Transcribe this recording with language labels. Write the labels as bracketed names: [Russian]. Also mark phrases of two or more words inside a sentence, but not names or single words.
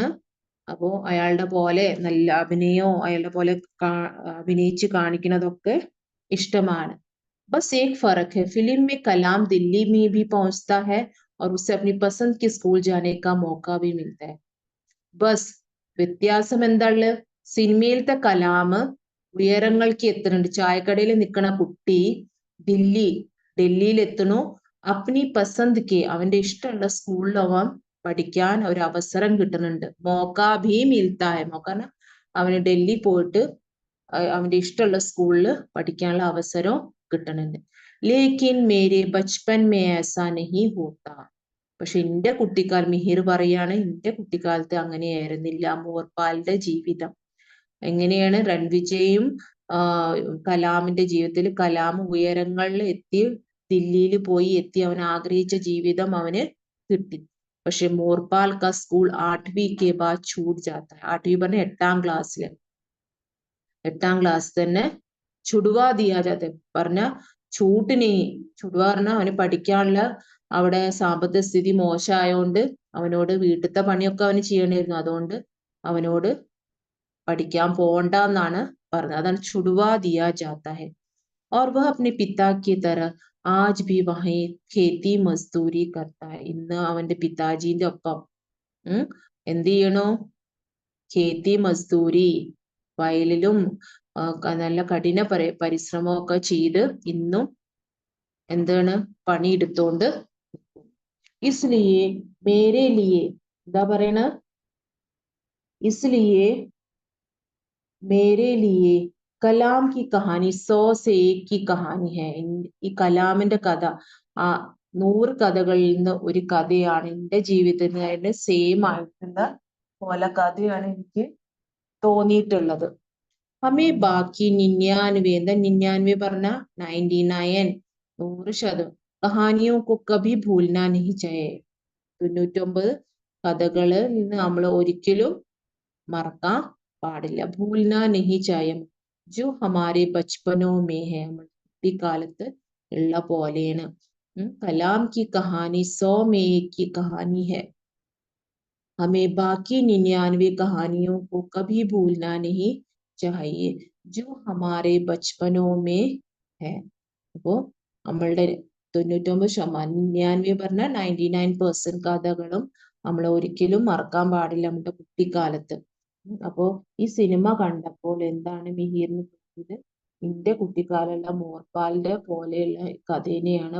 [Malayalam] അപ്പോ അയാളുടെ പോലെ നല്ല അഭിനയോ അയാളുടെ പോലെ അഭിനയിച്ച് കാണിക്കുന്നതൊക്കെ ഇഷ്ടമാണ്. [Hindi] बस एक फर्क है, फिल्म में कलाम दिल्ली में भी पहुंचता है और उसे अपनी पसंद के स्कूल जाने का मौका भी मिलता है. [Malayalam] ബസ് വ്യത്യാസം എന്താണ്? സിനിമയിലത്തെ കലാം ഉയരങ്ങൾക്ക് എത്തുന്നുണ്ട്. ചായക്കടയിൽ നിൽക്കണ കുട്ടി ഡൽഹിയിൽ എത്തണു. [Hindi] अपनी पसंद के, [Malayalam] അവന്റെ ഇഷ്ടമുള്ള സ്കൂളിൽ അവൻ പഠിക്കാൻ ഒരു അവസരം കിട്ടുന്നുണ്ട്. [Hindi] मौका भी मिलता है, [Malayalam] മോക്ക അവന് ഡൽഹി പോയിട്ട് അവന്റെ ഇഷ്ടമുള്ള സ്കൂളിൽ പഠിക്കാനുള്ള അവസരം കിട്ടുന്നുണ്ട്. [Hindi] लेकिन मेरे बचपन में ऐसा नहीं होता. [Malayalam] പക്ഷെ എന്റെ കുട്ടിക്കാലം, മിഹിർ പറയാണ്, എന്റെ കുട്ടിക്കാലത്ത് അങ്ങനെയായിരുന്നില്ല മോർപാലിന്റെ ജീവിതം. എങ്ങനെയാണ് രൺവിജയും കലാമിന്റെ ജീവിതത്തിൽ, കലാം ഉയരങ്ങളിൽ എത്തി, ദില്ലിയിൽ പോയി എത്തി, അവൻ ആഗ്രഹിച്ച ജീവിതം അവന് കിട്ടി. [Hindi] പക്ഷെ मोरपाल का स्कूल 8वीं के बाद छूट जाता है. [Malayalam] 8വീं പറഞ്ഞ 8ാം ക്ലാസ്സിൽ തന്നെ [Hindi] छुड़वा दिया जाता [Malayalam] പറഞ്ഞ ചുടുവ പറഞ്ഞ അവന് പഠിക്കാനുള്ള അവിടെ സാമ്പത്തിക സ്ഥിതി മോശമായോണ്ട് അവനോട് വീട്ടിലത്തെ പണിയൊക്കെ അവന് ചെയ്യണമായിരുന്നു. അതുകൊണ്ട് അവനോട് പഠിക്കാൻ പോണ്ടെന്നാണ് പറഞ്ഞത്. അതാണ് [Hindi] छुड़वा दिया जाता है. और वह अपने पिता की तरह आज भी वहीं खेती मजदूरी करता है. [Malayalam] ഇന്ന് അവന്റെ പിതാജീന്റെ ഒപ്പം എന്ത് ചെയ്യണു? [Hindi] खेती मजदूरी, [Malayalam] വയലിലും നല്ല കഠിന പരിശ്രമമൊക്കെ ചെയ്ത് ഇന്നും എന്താണ് പണിയെടുത്തോണ്ട്. [Hindi] इसलिए मेरे लिए, [Malayalam] എന്താ പറയണ? [Hindi] इसलिए मेरे लिए कलाम की कहानी 100 से 1 की कहानी है. [Malayalam] ഈ കലാമിന്റെ കഥ 100 കഥകളിൽ നിന്ന് ഒരു കഥയാണ് എന്റെ ജീവിതത്തിന് സെയിം ആയിട്ടുള്ള പോലെ കഥയാണ് എനിക്ക് തോന്നിയിട്ടുള്ളത്. [Hindi] हमें बाकी [Malayalam] 99 എന്താ 99 പറഞ്ഞ 99 100%. [Hindi] कहानियों को कभी भूलना नहीं चाहिए [Malayalam] 99 കഥകള് നമ്മൾ ഒരിക്കലും മറക്കാൻ പാടില്ല. [Hindi] भूलना नहीं चाहिए जो हमारे बचपनों में है [Malayalam] കുട്ടിക്കാലത്ത് ഉള്ള പോലെയാണ്. [Hindi] കലാം की कहानी 100 में 1 की कहानी है. हमें बाकी 99 कहानियों को कभी भूलना नहीं चाहिए जो हमारे बचपनों में है. [Malayalam] അപ്പോ നമ്മളുടെ 99% 99 പറഞ്ഞ 99% കഥകളും നമ്മൾ ഒരിക്കലും മറക്കാൻ പാടില്ല നമ്മുടെ കുട്ടിക്കാലത്ത്. അപ്പോ ഈ സിനിമ കണ്ടപ്പോൾ എന്താണ് മിഹിറിന് തോന്നിയത്? എന്റെ കുട്ടിക്കാലമുള്ള മോർപാലിന്റെ പോലെയുള്ള കഥേനെയാണ്.